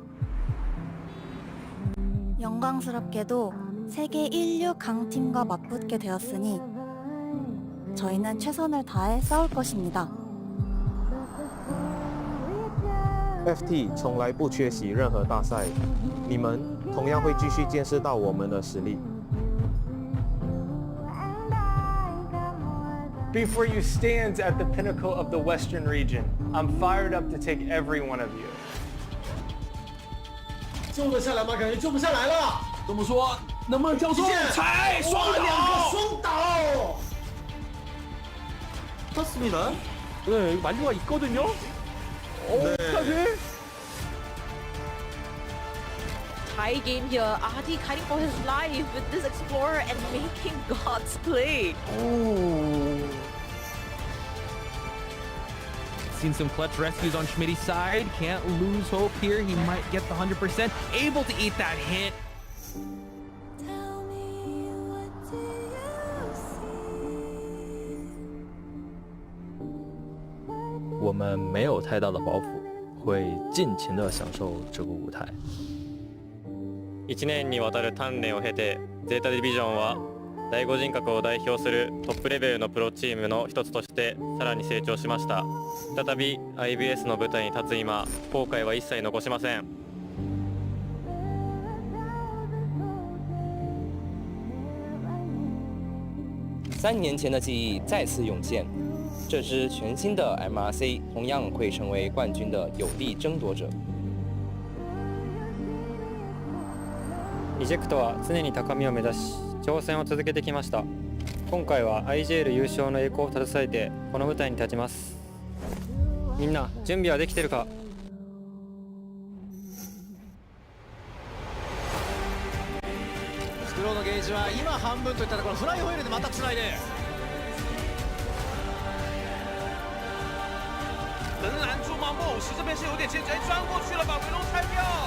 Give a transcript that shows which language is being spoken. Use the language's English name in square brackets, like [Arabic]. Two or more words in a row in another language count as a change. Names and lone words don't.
[Korean] 영광스럽게도 세계 1류 강팀과 맞붙게 되었으니 저희는 최선을 다해 싸울 것입니다. [Chinese] FT 从来不缺席任何大赛，你们同样会继续见识到我们的实力。 [English] Before you stands at the pinnacle of the Western region. I'm fired up to take every one of you. [Chinese] 救得下来吗？感觉救不下来了。怎么说？能不能交错？踩双两个双倒。 [Korean] 떴습니다. 네, 만주가 있거든요. 어떡하지? [English] Tie game here. RD fighting for his life with this explorer and making God's play. Seen some clutch rescues on Schmitty's side. Can't lose hope here. He might get the 100%. Able to eat that hit. [Chinese] 我们没有太大的包袱，会尽情地享受这个舞台。 [Japanese] 1年にわたる鍛錬を経て、ゼータディビジョンは第5人格を代表するトップレベルのプロチームの一つとしてさらに成長しました。再び IVS の舞台に立つ今、後悔は一切残しません。 [Chinese] 3 年前的记忆再次涌现，这支全新的 MRC 同样会成为冠军的有力争夺者。 [Japanese] イジェクトは常に高みを目指し挑戦を続けてきました。今回は IGL 優勝の栄光を携えてこの舞台に立ちます。みんな準備はできてるか？スクローのゲージは今半分といったところ、フライホイールでまたつないで。 [Chinese] 横拦住吗？莫武石这边是有点牵制，钻过去了，把维龙拆掉。